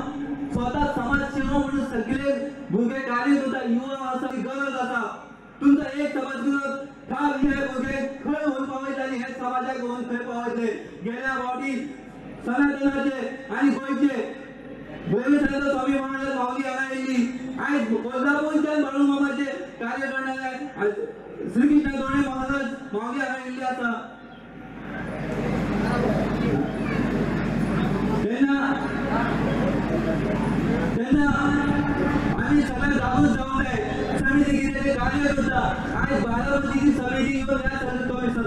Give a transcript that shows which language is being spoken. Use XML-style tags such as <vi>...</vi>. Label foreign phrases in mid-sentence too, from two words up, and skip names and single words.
<kok>स्वता समाज सेवा म्हणून सगळे भुरगे कार्य करता युवा आसा गरज आसा तुमचा एक समाज ठार हे भुरगे खंय व्हरून पावयता आनी हे समाजाक व्हरून खंय पावयतले गेल्या फावटी सनातनाचे आनी गोंयचे गोविंद स्वामी महाराज माऊली हांगा येयली आयज कोल्हापूरच्यान बाळू मामाचे कार्य करणारे श्रीकृष्ण दोणे महाराज माऊली हांगा येयल्ले आसा तेन्ना आमी सगळे जागृत जावंक जाय समिती कितें कार्य करता आयज बारामतीची समिती येवन ह्या</kok>